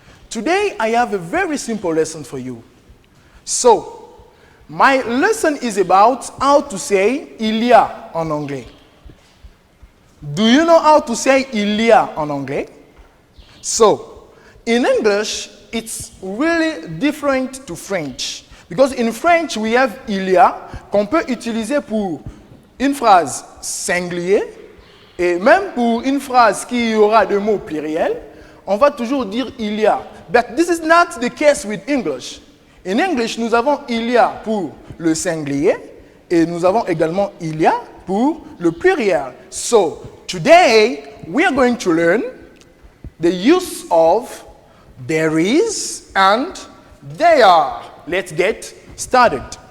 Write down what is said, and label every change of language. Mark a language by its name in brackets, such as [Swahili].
[English] Today, I have a very simple lesson for you. So, my lesson is about how to say [French] il y a en anglais. [English] Do you know how to say [French] il y a en anglais? [English] So, in English, it's really different to French. Because in French, we have [French] il y a qu'on peut utiliser pour une phrase singulier et même pour une phrase qui aura deux mots pluriels, on va toujours dire il y a. [English] But this is not the case with English. In English, [French] nous avons il y a pour le singulier et nous avons également il y a pour le pluriel. [English] So, today, we are going to learn the use of there is and they are. Let's get started.